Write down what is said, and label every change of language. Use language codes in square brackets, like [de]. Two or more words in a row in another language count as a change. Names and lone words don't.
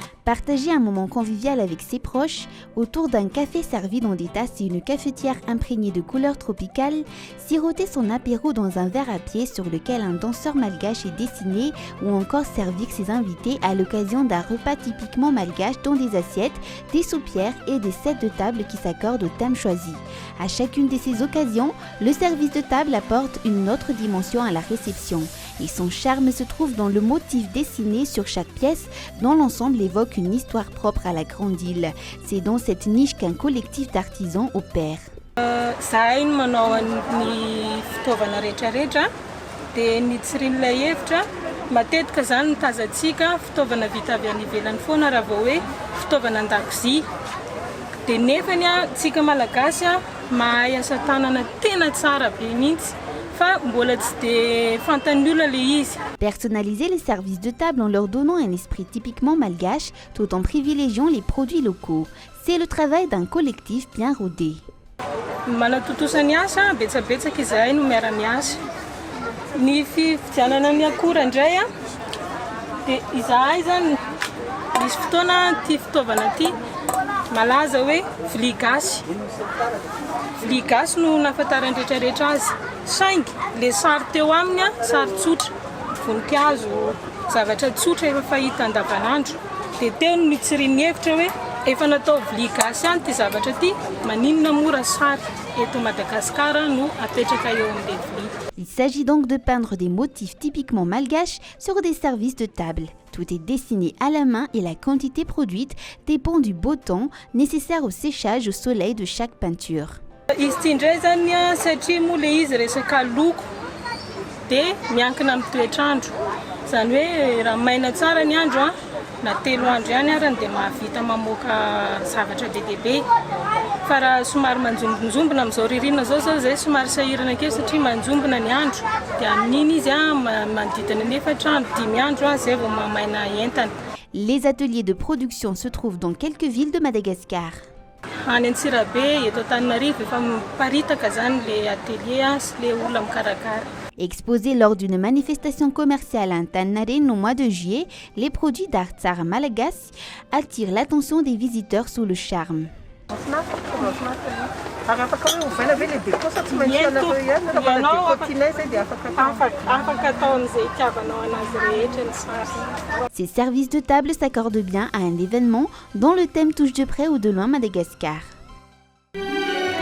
[fr] Partager un moment convivial avec ses proches autour d'un café servi dans des tasses et une cafetière imprégnée de couleurs tropicales, siroter son apéro dans un verre à pied sur lequel un danseur malgache est dessiné ou encore servir ses invités à l'occasion d'un repas typiquement malgache dans des assiettes, des soupières et des sets de table qui s'accordent au thème choisi. À chacune de ces occasions, le service de table apporte une autre dimension à la réception et son charme se trouve dans le motif dessiné sur chaque pièce dont l'ensemble évoque une histoire propre à la grande île. C'est dans cette niche qu'un collectif d'artisans opère. [mg] Zahay no manao ny fitaovana rehetrarehetra dia ny tsirin'ilay hevitra matetika zany no tazantsika fitaovana vita avy any ivelany foana raha vao hoe fitaovana an-dakozia dia nefany tsika malagasy mahay asa tanana tena tsara be mihitsy fa mbola tsy dia fantan'ny olona le izy. [fr] Personnaliser les services de table en leur donnant un esprit typiquement malgache tout en privilégiant les produits locaux. C'est le travail d'un collectif bien rodé. [mg] Manatotosa ny asa betsabetsaka izahay no miara-miasa. Ny fividianana ny akora indray dia izahay zany misy fotoana ty fitaovana ty malaza hoe vilia gasy. Vilia gasy no nahafantarany rehetrarehetra azy. Saingy le sary teo aminy sary tsotra, voninkazo, zavatra tsotra efa fahita andavanandro. Dia teo no nitsiriany hevitra hoe efa natao vilia gasy ihany ty zavatra ty, maninona mora sary eto Madagascar no apetraka eo amin'ilay vilia. [fr] Il s'agit donc de peindre des motifs typiquement malgaches sur des services de table. Tout est dessiné à la main et la quantité produite dépend du beau temps nécessaire au séchage au soleil de chaque peinture. [mg] Izy ty indray zany satria moa le izy resaka loko dia miankina amin'ny toetrandro. Zany hoe raha maina tsara ny andro na 3 andro ihany arany dia mahavita mamoaka zavatra be dia be. Fa raha somary manjombonjombona amin'izao ririnina zao zay somary sahirana kely satria manjombona ny andro dia amin'iny izy manodidina ny 4 andro 5 andro zay vao mamaina entana. [fr] Les ateliers de production se trouvent dans quelques villes de Madagascar. [mg] Any Antsirabe, eto Antananarivo efa miparitaka zany le atelier sy le olona mikarakara. [fr] Exposés lors d'une manifestation commerciale à Antananarivo au mois de juillet, les produits d'art [mg] tsara malagasy [fr] attirent l'attention des visiteurs sous le charme. Ces services de table s'accordent bien à un événement dont le thème touche de près ou de loin Madagascar.